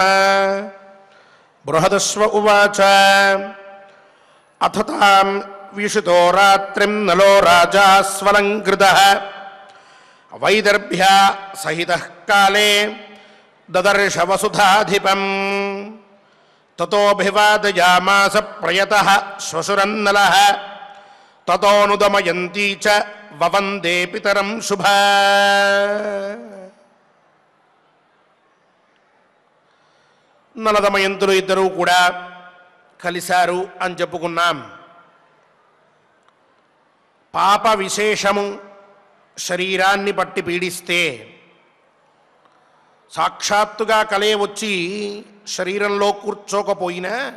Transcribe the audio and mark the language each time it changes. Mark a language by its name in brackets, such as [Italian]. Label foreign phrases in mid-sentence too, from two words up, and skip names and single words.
[Sanskrit] बृहदश्व उवाच अथ तां विषितो रात्रिं नलो राजा स्वलङ्कृतः वैदर्भ्या सहितः काले ददर्श वसुधाधिपम् ततोऽभिवादयामास प्रयतः श्वशुरन्नलः ततोऽनुदमयन्ती च ववन्दे पितरं शुभा। [Telugu] నలదమయంతులు ఇద్దరూ కూడా కలిశారు అని చెప్పుకున్నాం. పాప విశేషము శరీరాన్ని పట్టి పీడిస్తే సాక్షాత్తుగా కలే వచ్చి శరీరంలో కూర్చోకపోయినా